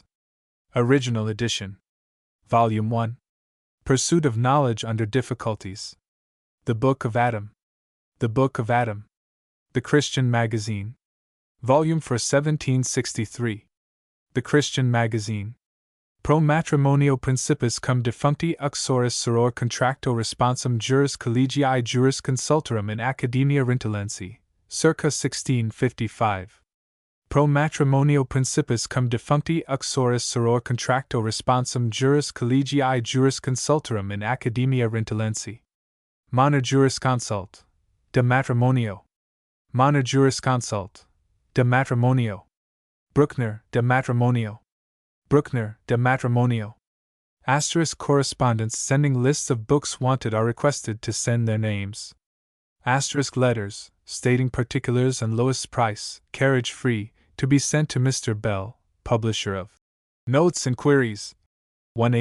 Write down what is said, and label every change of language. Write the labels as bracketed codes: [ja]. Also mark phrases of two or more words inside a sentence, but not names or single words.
[en] Original Edition. Volume 1. Pursuit of Knowledge Under Difficulties. The Book of Adam. The Book of Adam. The Christian Magazine. Volume for 1763. The Christian Magazine. [la] Pro matrimonio principis cum defuncti uxoris soror contracto responsum juris collegii juris consultorum in Academia Rintellensi, circa 1655. Pro matrimonio principis cum defuncti uxoris soror contracto responsum juris collegii juris consultorum in Academia Rintellensi. Mana jurisconsult. De matrimonio. Mana jurisconsult. De matrimonio. Bruckner, de matrimonio. Bruckner, de matrimonio. [en] Asterisk correspondents sending lists of books wanted are requested to send their names. Asterisk letters, stating particulars and lowest price, carriage free, to be sent to Mr. Bell, publisher of Notes and Queries, 186.